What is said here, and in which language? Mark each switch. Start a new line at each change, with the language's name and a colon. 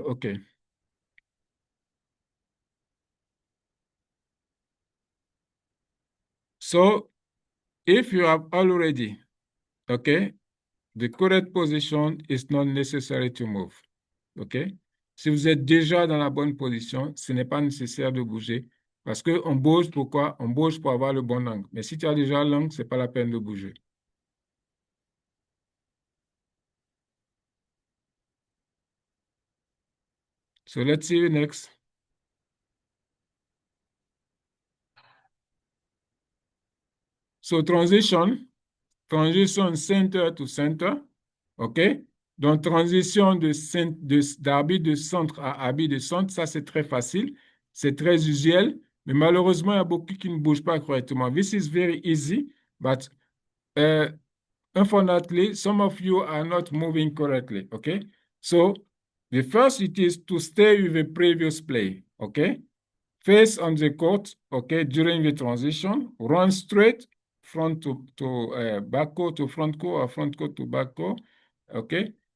English: Okay, so if you have already, okay, the correct position is not necessary to move.
French: Okay, si vous êtes déjà dans la bonne position, ce n'est pas nécessaire de bouger, parce que on bouge pourquoi? On bouge pour avoir le bon angle. Mais si tu as déjà l'angle, c'est pas la peine de bouger.
English: So let's see you next. So transition center to center, OK?
French: Donc, transition d'arbitre de centre à arbitre de centre, ça, c'est très facile. C'est très usuel. Mais malheureusement, il y a beaucoup qui ne bougent pas correctement.
English: This is very easy, but unfortunately, some of you are not moving correctly, OK? So, the first, it is to stay with the previous play, OK? Face on the court, okay, during the transition, run straight, front to back court to front court, or front court to back court, okay?